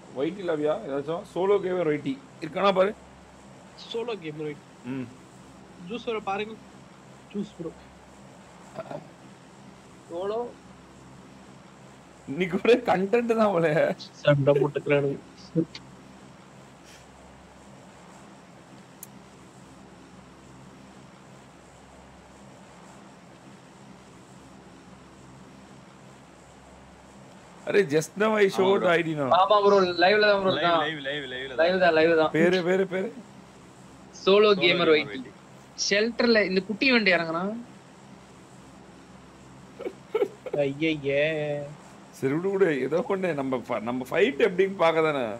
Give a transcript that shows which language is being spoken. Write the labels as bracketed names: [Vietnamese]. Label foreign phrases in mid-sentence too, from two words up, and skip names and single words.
[Tamil] ஒயிட்டி லவ்யா ஏதாச்சும் சோலோ கேமர் ஒயிட்டி இருக்கானா பாரு. சோலோ கேமர் ஒயிட்டி. ஜூஸ் வர பாருங்க. ஜூஸ் ப்ரோ. சோலோ இன்னைக்கு ஒரே கண்டென்ட் தான் போல. சண்டை போட்டுக்கிறானு. [English] अरे just now I showed ID ना. [Tamil] ஆமா ப்ரோ லைவ்ல தான் ப்ரோ இருக்கான். லைவ் தான். பேரு சோலோ கேமர் ஒயிட்டி. ஷெல்டர்ல இந்த குட்டி வண்டி இறங்குனா. ஐயய்யே. சரி விடு ஏதோ கொண்டு நம்ம ஃபைட் எப்படின்னு பார்க்கதானே.